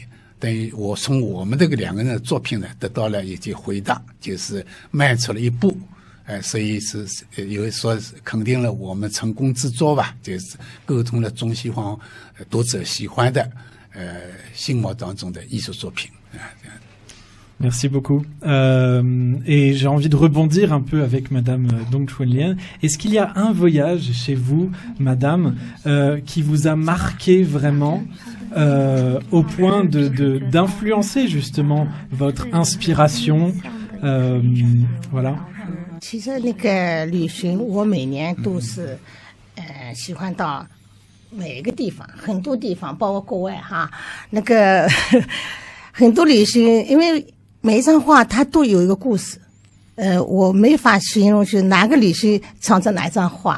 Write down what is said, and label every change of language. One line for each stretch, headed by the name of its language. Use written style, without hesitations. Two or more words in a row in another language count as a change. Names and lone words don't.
Chinese: 等于我从我们这个2个人的作品呢，得到了一些回答，就是迈出了一步，所以是有说肯定了我们成功之作吧，就是沟通了中西方读者喜欢的心目当中的艺术作品
French: Merci beaucoup. Et j'ai envie de rebondir un peu avec Madame Dong Chuen Lien. Est-ce qu'il y a un voyage chez vous, Madame, qui vous a marqué vraiment au point d'influencer justement votre inspiration, voilà.
Chinese: 其实那个旅行，我每年都是喜欢到每个地方，很多地方，包括国外哈。那个很多旅行，因为每一张画它都有一个故事，我没法形容是哪个旅行创造哪一张画。